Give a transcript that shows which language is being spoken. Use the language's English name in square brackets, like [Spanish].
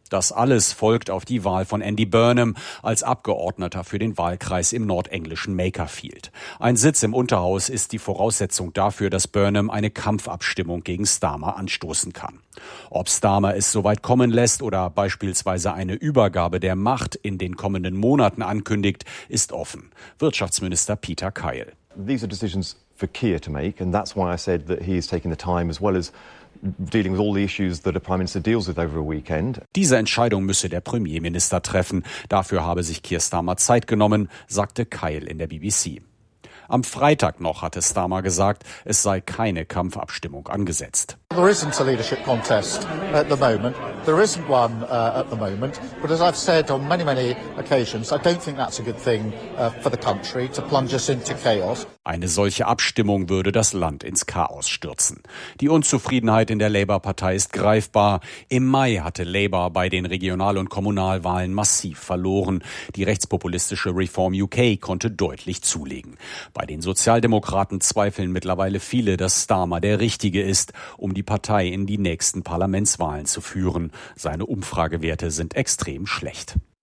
[German] Das alles folgt auf die Wahl von Andy Burnham als Abgeordneter für den Wahlkreis im nordenglischen Makerfield. Ein Sitz im Unterhaus ist die Voraussetzung dafür, dass Burnham eine Kampfabstimmung gegen Starmer anstoßen kann. Ob Starmer es soweit kommen lässt oder beispielsweise eine Übergabe der Macht in den kommenden Monaten ankündigt, ist offen. Wirtschaftsminister Peter Keil. [English] These are decisions for Keir to make and that's why I said that he is taking the time as well as dealing with all the issues that a Prime Minister deals with over a weekend. [German] Diese Entscheidung müsse der Premierminister treffen. Dafür habe sich Keir Starmer Zeit genommen, sagte Kyle in der BBC. Am Freitag noch hatte Starmer gesagt, es sei keine Kampfabstimmung angesetzt. [English] There isn't a leadership contest at the moment. There isn't one at the moment. But as I've said on many, many occasions, I don't think that's a good thing for the country to plunge us into chaos. [German] Eine solche Abstimmung würde das Land ins Chaos stürzen. Die Unzufriedenheit in der Labour-Partei ist greifbar. Im Mai hatte Labour bei den Regional- und Kommunalwahlen massiv verloren. Die rechtspopulistische Reform UK konnte deutlich zulegen. Bei den Sozialdemokraten zweifeln mittlerweile viele, dass Starmer der Richtige ist, um die Partei in die nächsten Parlamentswahlen zu führen. Seine Umfragewerte sind extrem schlecht.